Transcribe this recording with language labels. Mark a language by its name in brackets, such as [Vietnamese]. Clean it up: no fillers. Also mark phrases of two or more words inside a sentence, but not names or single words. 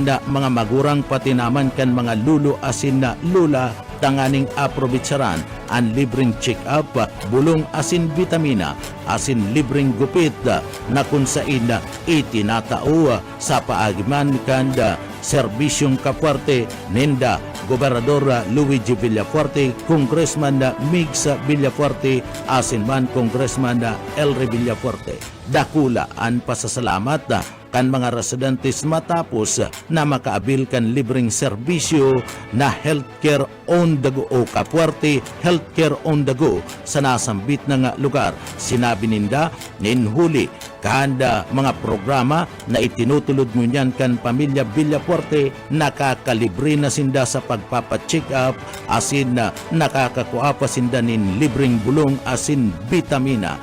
[Bikol] mga magurang pati naman kan mga lulo asin na lula tanganing aprobitsaran ang libreng check-up, bulong asin vitamina, asin libreng gupit na kung saan itinatao sa paagiman kanda serbisyong kapwerte ninda Gobernador Luigi Villafuerte, Congressman Migs Villafuerte, asin man Congressman Elry Villafuerte. Dakula ang pasasalamat kan mga residentes matapos na makaabil kan libreng serbisyo na [English] healthcare on the go [Bikol] o kapwerte [English] healthcare on the go [Bikol] sa nasambit na lugar. Sinabi ninda ninhuli kanda mga programa na itinutulod ngunyan kan pamilya Villafuerte nakakalibre na sinda sa pagpapacheck up asin na nakakakuha pa sinda nin libreng bulong asin vitamina.